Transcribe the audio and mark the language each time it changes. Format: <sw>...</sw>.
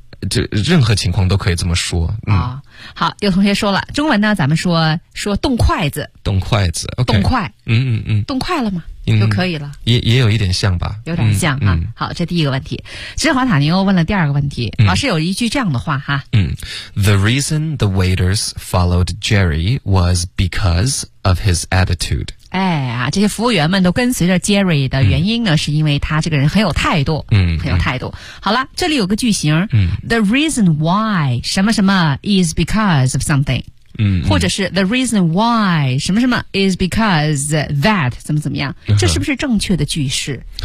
<zh>就任何情况都可以这么说啊、好，有同学说了，中文呢，咱们说动筷子，动筷子， okay, 动筷，动筷了吗？就可以了，也有一点像吧，有点像啊。好，这第一个问题，芝华塔尼欧问了第二个问题，老师有一句这样的话哈，</zh> <en>The reason the waiters followed Jerry was because of his attitude。</en> <zh>哎呀，这些服务员们都跟随着 Jerry 的原因呢，是因为他这个人很有态度，很有态度。好了，这里有个句型，</zh> <en>The reason why</en> <zh>什么什么</zh> <en>is because of something。</en> <zh>或者是</zh> <en>the reason why</en> <zh>什么什么</zh> <en>is because that</en> <zh>怎么怎么样，这是不是正确的句式？</zh>